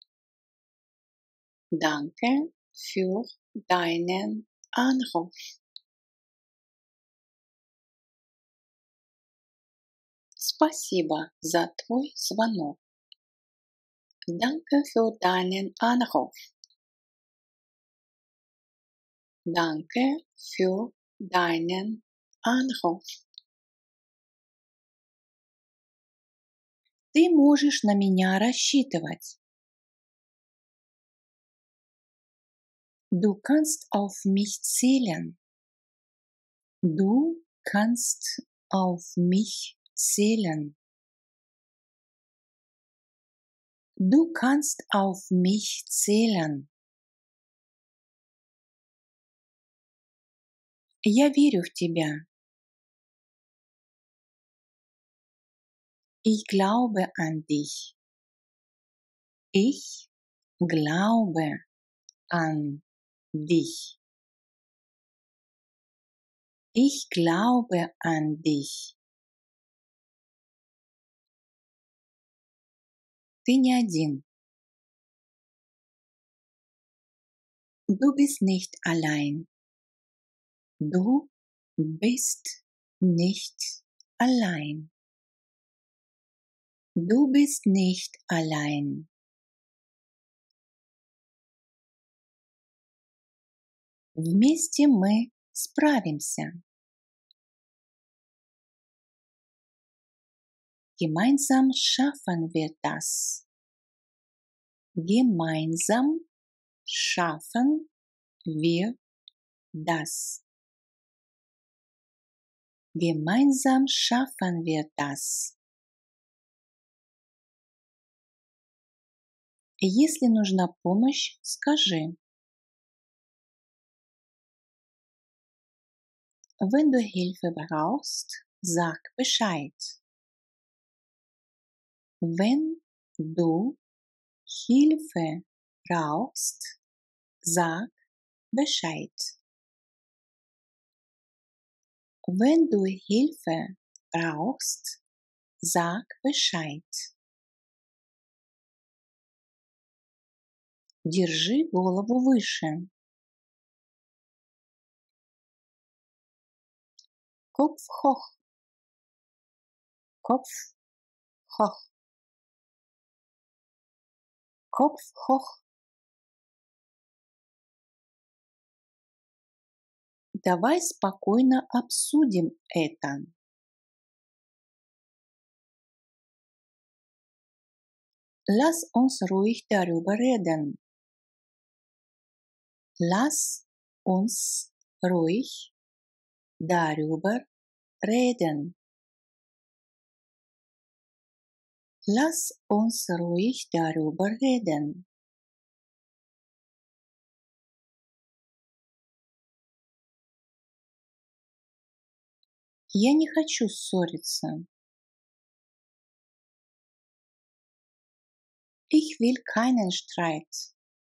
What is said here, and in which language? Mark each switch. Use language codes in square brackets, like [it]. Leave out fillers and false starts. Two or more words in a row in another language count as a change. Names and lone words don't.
[de] Danke für deinen Anruf. [ru] Спасибо за твой звонок. [de] Danke für deinen Anruf. Danke für deinen Anruf. [ru] Ты можешь на меня рассчитывать. [de] Du kannst auf mich zählen. Du kannst auf mich zählen. Du kannst auf mich zählen. [ru] Я верю в тебя. [de] Ich glaube an dich. Ich glaube an dich. Ich glaube an dich. [ru] Ты не один. [de] Du bist nicht allein. Du bist nicht allein. Du bist nicht allein. [ru] Вместе мы справимся. [de] Gemeinsam schaffen wir das. Gemeinsam schaffen wir das. Gemeinsam schaffen wir das. [ru] Если нужна помощь, скажи. [de] Wenn du Hilfe brauchst, sag Bescheid. Wenn du Hilfe brauchst, sag Bescheid. Wenn du Hilfe brauchst, sag Bescheid. [ru] Держи голову выше. [de] Kopf hoch. Kopf hoch. Kopf hoch. [ru] Давай спокойно обсудим это. [de] Lass uns ruhig darüber reden. Lass uns ruhig darüber reden. Lass uns ruhig darüber reden. [ru] Я не хочу ссориться. [de] Ich will keinen Streit.